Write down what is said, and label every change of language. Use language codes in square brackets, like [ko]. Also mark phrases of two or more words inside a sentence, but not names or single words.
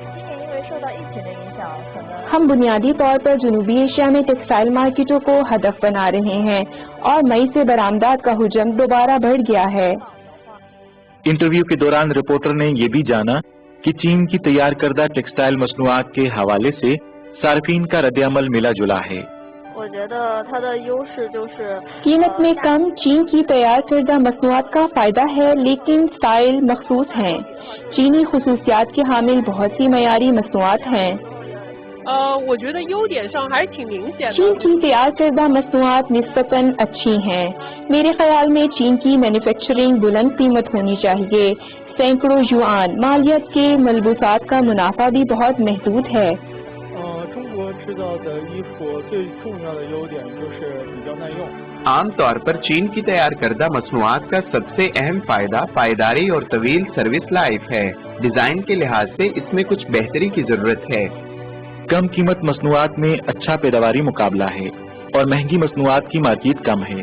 [ur] ہم بنیادی طور پر جنوبی ایشیا میں [en] textile markets [ur] کو ہدف بنا رہے ہیں اور مئی سے برآمدات کا حجم دوبارہ بڑھ گیا ہے. انٹرویو کے دوران رپورٹر نے یہ بھی جانا کہ چین کی تیار کردہ ٹیکسٹائل مصنوعات کے حوالے سے صارفین کا ردِعمل ملا جلا ہے. [zh] 我觉得它的优势就是 [ur] قیمت میں کم چین کی تیار کردہ مصنوعات کا فائدہ ہے، لیکن اسٹائل مخصوص ہیں. چینی خصوصیات کے حامل بہت سی معیاری مصنوعات ہیں. [zh] 我觉得优点上还是挺明显的。 [ur] چین کی تیار کردہ مصنوعات نسبتاً اچھی ہیں. میرے خیال میں چین کی مینوفیکچرنگ بلند قیمت ہونی چاہیے. سیکڑوں یوآن مالیت کے ملبوسات کا منافع بھی بہت محدود ہے. [zh] 中国制造的衣服最重要的优点就是比较耐用。 [ur] عام طور پر چین کی تیار کردہ مصنوعات کا سب سے اہم فائدہ پائیداری اور طویل [en] service life [ur] ہے. ڈیزائن کے لحاظ سے اس میں کچھ بہتری کی ضرورت ہے. کم قیمت مصنوعات میں اچھا پیداواری مقابلہ ہے اور مہنگی مصنوعات کی مارکیٹ کم ہے.